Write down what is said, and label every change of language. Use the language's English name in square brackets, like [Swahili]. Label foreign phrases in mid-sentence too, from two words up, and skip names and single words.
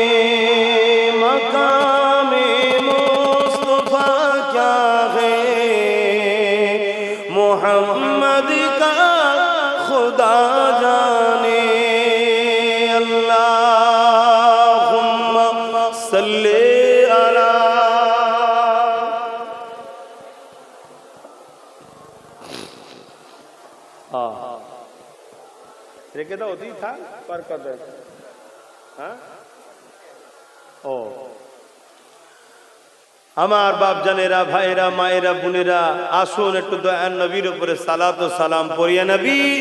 [Urdu] مقام مصطفیٰ کیا ہے محمد کا خدا جانے [Arabic] اللہم صلی علی [Bangla] রেখে দাও ওতেই থাক পার করবে হ্যাঁ ও আমার বাপ জানেরা ভাইরা মায়েরা বোনেরা আসুন একটু দয়ার নবীর উপরে সালাত ও সালাম পড়িয়া নবী